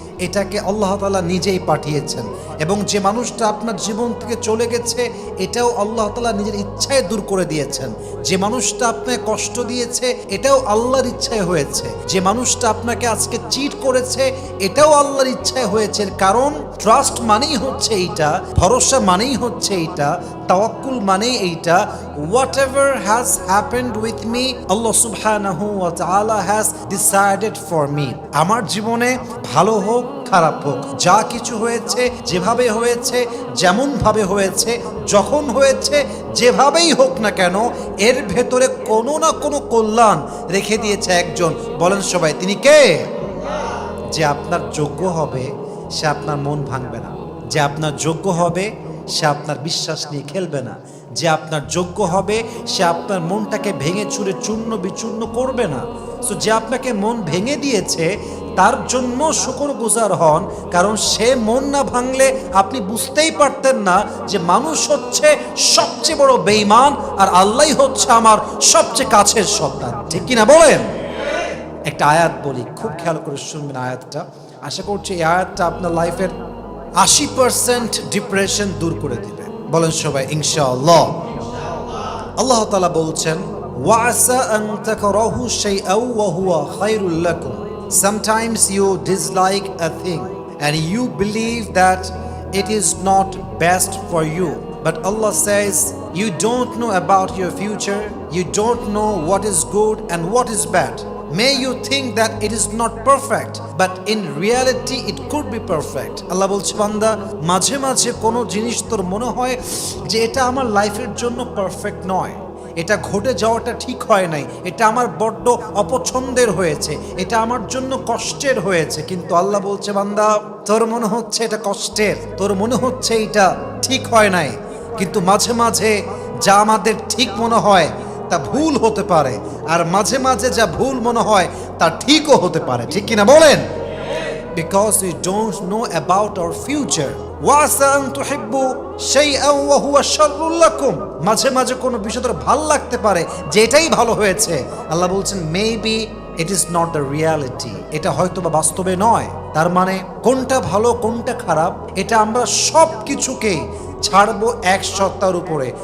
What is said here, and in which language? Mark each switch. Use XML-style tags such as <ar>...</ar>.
<bn>এটাকে আল্লাহ তাআলা নিজেই পাঠিয়েছেন, এবং যে মানুষটা আপনার জীবন থেকে চলে গেছে এটাও আল্লাহ তাআলা নিজের ইচ্ছায় দূর করে দিয়েছেন। যে মানুষটা আপনাকে কষ্ট দিয়েছে এটাও আল্লাহর ইচ্ছায় হয়েছে। যে মানুষটা আপনাকে আজকে চিট করেছে এটাও আল্লাহর ইচ্ছায় হয়েছে। কারণ ট্রাস্ট মানেই হচ্ছে এইটা, ভরসা মানেই হচ্ছে এইটা, তাওয়াক্কুল মানেই এইটা,</bn> <en>whatever has happened with me, Allah subhanahu wa ta'ala has decided for me.</en> <bn>আমার জীবনে ভালো হোক খারাপ হোক, যা কিছু হয়েছে, যেভাবে হয়েছে, যেমনভাবে হয়েছে, যখন হয়েছে, যেভাবেই হোক না কেন, এর ভেতরে কোনো না কোনো কল্যাণ রেখে দিয়েছে একজন। বলেন সবাই, তিনি কে? যে আপনার যোগ্য হবে সে আপনার মন ভাঙবে না। যে আপনার যোগ্য হবে সে আপনার বিশ্বাস নিয়ে খেলবে না। যে আপনার যোগ্য হবে সে আপনার মনটাকে ভেঙে চুরে চূর্ণ বিচূর্ণ করবে না। সো যে আপনাকে মন ভেঙে দিয়েছে তার জন্য শুকরগুজার হন, কারণ সে মন না ভাঙলে আপনি বুঝতেই পারতেন না যে মানুষ হচ্ছে সবচেয়ে বড় বেঈমান আর আল্লাহই হচ্ছে আমার সবচেয়ে কাছের সন্তান। ঠিক কিনা বলেন? একটা আয়াত বলি, খুব খেয়াল করে শুনবেন আয়াতটা। আশা করছি এই আয়াতটা আপনার লাইফের 80% ডিপ্রেশন দূর করে দিবে। বলেন সবাই ইনশাআল্লাহ। আল্লাহ তাআলা বলছেন,</bn> <ar>ওয়াসা আন তাকরাহু শাইআন ওয়া হুয়া খায়রুল লাকুম।</ar> <en>Sometimes you dislike a thing and you believe that it is not best for you. But Allah says, you don't know about your future, you don't know what is good and what is bad. May you think that it is not perfect, but in reality it could be perfect.</en> <bn>আল্লাহ বলছে, বান্দা, মাঝে মাঝে কোনো জিনিস তোর মনে হয় যে এটা আমার লাইফের জন্য পারফেক্ট নয়, এটা ঘটে যাওয়াটা ঠিক হয় নাই, এটা আমার বড্ড অপছন্দের হয়েছে, এটা আমার জন্য কষ্টের হয়েছে। কিন্তু আল্লাহ বলছে, বান্দা, তোর মনে হচ্ছে এটা কষ্টের, তোর মনে হচ্ছে এটা ঠিক হয় নাই, কিন্তু মাঝে মাঝে যা আমাদের ঠিক মনে হয় তা ভুল হতে পারে, আর মাঝে মাঝে যা ভুল মনে হয় তা ঠিকও হতে পারে। ঠিক কিনা বলেন?</bn> <en>Because we don't know about our future.</en> <ar>ওয়াসা আন তুহিব্বু শাইআন ওয়া হুয়া শাররুল লাকুম।</ar> <bn>মাঝে মাঝে কোনো বিষয় তোর ভালো লাগতে পারে যে এটাই ভালো হয়েছে। আল্লাহ বলছেন,</bn> <en>maybe it is not the reality,</en> <bn>এটা হয়তো বা বাস্তবে নয়। তার মানে কোনটা ভালো কোনটা খারাপ এটা আমরা সব কিছুকে ছাড়বো এক সত্তার উপরে।</bn>